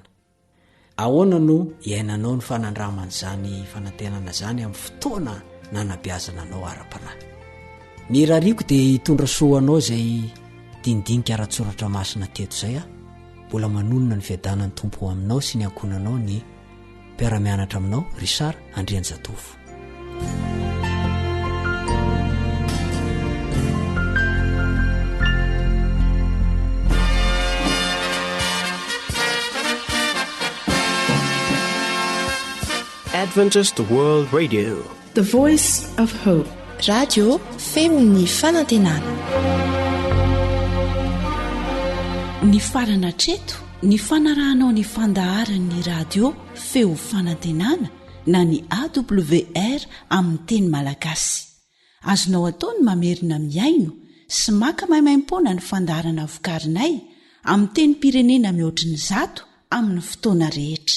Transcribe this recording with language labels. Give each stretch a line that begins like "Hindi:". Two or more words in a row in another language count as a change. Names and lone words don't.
Malagasy: Ahoana no iainanao ny fanandraman'izany fanantenana zany amin'ny fotoana nanabeazana anao ara-panahy. Ny rariko dia hitondra soanao zay dindinika ara-tsoratra masina teto zay mbola manonona ny fiadanany tompo aminao sy ny ankonanao ny mpiara-mianatra aminao Richard Andrianjatovo.
English: Adventist World Radio, the voice of hope.
Malagasy: Radio Feony Fanantenana. Ny farana treto ny fanarahanao ny fandaharan'ny radio Feo Fanantenana na ny AWR amin'ny teny malagasy. Azonao ataony mamerina miaino sy maka maimaimpoana ny fandaharana vokarinay amin'ny teny pirenena mihoatriny 100 amin'ny fotoana rehetra.